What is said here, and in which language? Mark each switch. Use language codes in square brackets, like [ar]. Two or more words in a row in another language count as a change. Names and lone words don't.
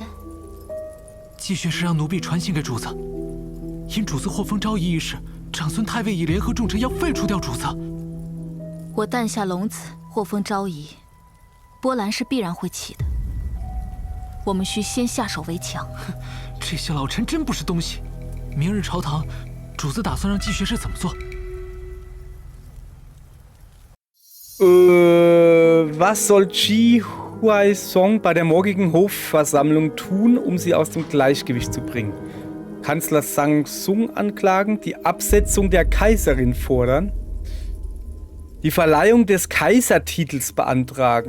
[zh] 季学士让奴婢传信给主子，因主子获封昭仪一事，长孙太尉已联合众臣要废除掉主子。我诞下龙子，获封昭仪，波澜是必然会起的。我们需先下手为强。这些老臣真不是东西。明日朝堂，主子打算让季学士怎么做？ [de] Was soll Ji Huaisong bei der morgigen Hofversammlung tun, um sie aus dem Gleichgewicht zu bringen? Kanzler Sang Sung anklagen, die Absetzung der Kaiserin fordern, die Verleihung des Kaisertitels beantragen.